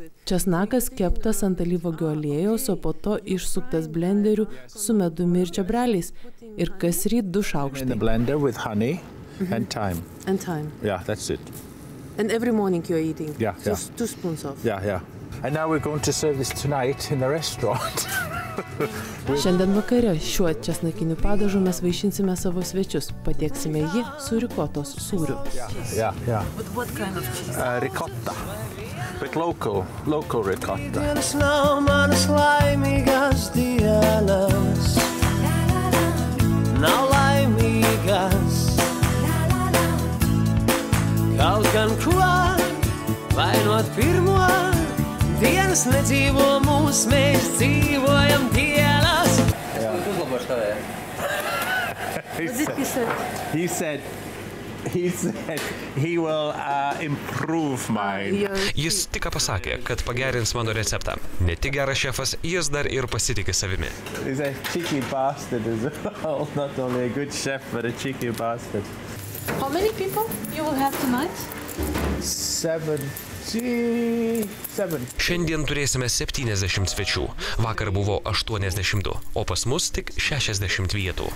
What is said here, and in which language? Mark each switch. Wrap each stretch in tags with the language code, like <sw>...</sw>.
<lt>Česnakas keptas ant alyvuogių aliejaus, o po to išsuktas blenderiu su medumi ir čiobreliais. Ir kasryt 2 šaukštai.</lt> <en>In the blender with honey and thyme. And thyme. Yeah, that's it. And every morning you're eating? Yeah. Just 2 spoons of? Yeah. And now we're going to serve this tonight in the restaurant.</en> <lt>Šiandien vakare šiuo česnakiniu padažu mes vaišinsime savo svečius. Patieksime jį su rikotos sūriu.</lt> <en>Yeah. But what kind of cheese? Ricotta. But local ricotta.</en> <lv>Dienas nav manas laimīgas dienas. Nav laimīgas. Kaut gan ko vainot pirmo. Dienas nedzīvo mūs, mēs dzīvojam dienas.</lv> <en>He said he will improve mine.</en> <lt>Jis tik pasakė, kad pagerins mano receptą. Ne tik geras šefas, jis dar ir pasitiki savimi.</lt> <en>He's a cheeky bastard as well. Not only a good chef, but a cheeky bastard. How many people you will have tonight? 7 67.</en> <lt>Šiandien turėsime 70 svečių. Vakar buvo 82, o pas mus tik 60 vietų.</lt>